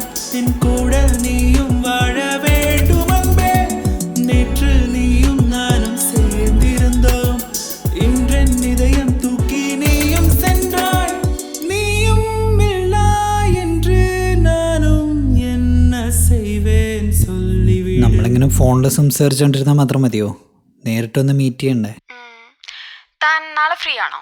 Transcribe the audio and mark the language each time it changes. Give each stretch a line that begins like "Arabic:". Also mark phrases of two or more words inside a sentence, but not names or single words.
Tamil: என் கூட நீயும் வாழ வேண்டும் அன்பே. நேற்று நீயும் நானும் சேர்ந்திருந்தோம். இன்றென் இதயம் தூக்கி நீயும் சென்றாய். நீயும் இல்லா என்று நானும் என்ன செய்வேன் சொல்லிவிடு.
Malayalam: നമ്മളിങ്ങനെ ഫോണിൽ സംസാരിച്ചുകൊണ്ടിരുന്നാൽ മാത്രം മതിയോ? നേരിട്ടൊന്ന് മീറ്റ് ചെയ്യണ്ടേ? താൻ നാളെ ഫ്രീ ആണോ?